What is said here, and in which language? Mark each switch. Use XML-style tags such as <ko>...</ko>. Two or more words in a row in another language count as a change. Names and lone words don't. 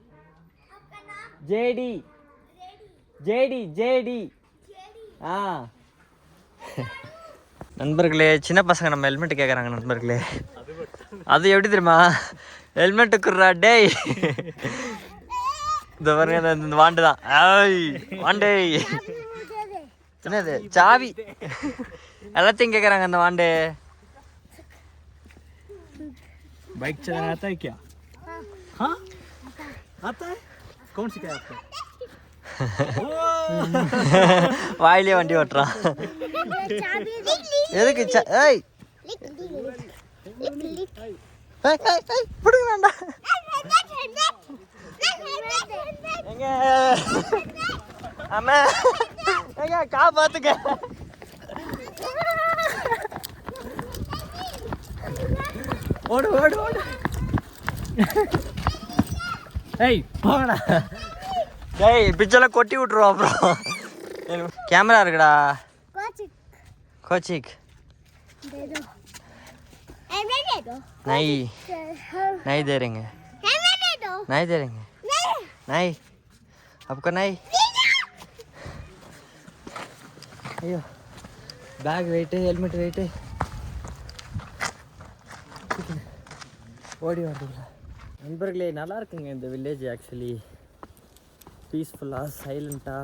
<ta>நண்பர்களே, சின்ன பசங்க நம்ம ஹெல்மெட் கேட்குறாங்க நண்பர்களே. அது எப்படி தெரியுமா? ஹெல்மெட்டு குர்றா டேய். இந்த பாருங்க, இந்த வாண்டு தான். வாண்டே என்னது? சாவி எல்லாத்தையும் கேட்குறாங்க அந்த வாண்டு.</ta> <hi>बाइक चलाना आता है क्या? हाँ आता है. कौन सिखाया आपको?</hi> <ta>வாயிலே வண்டி ஓட்டுறான். எதுக்கு? ஏய் பிடிக்க வேண்டாம். எங்க ஆமா, எங்க காப்பாத்துக்க. ஓடு. ஏய் போங்கடா. டேய் பிச்செல்லாம் கொட்டி விட்டுருவோம் அப்புறம். கேமரா இருக்குடா. கோச்சிக்</ta> <hi>नहीं दे रहेंगे. नहीं आपको नहीं.</hi> <ta>ஐயோ, பேக் வெயிட்டு, ஹெல்மெட் வெயிட்டு, ஓடி வந்துங்களா. நண்பர்களே, நல்லா இருக்குங்க இந்த வில்லேஜ். ஆக்சுவலி பீஸ்ஃபுல்லாக, சைலண்ட்டாக.</ta>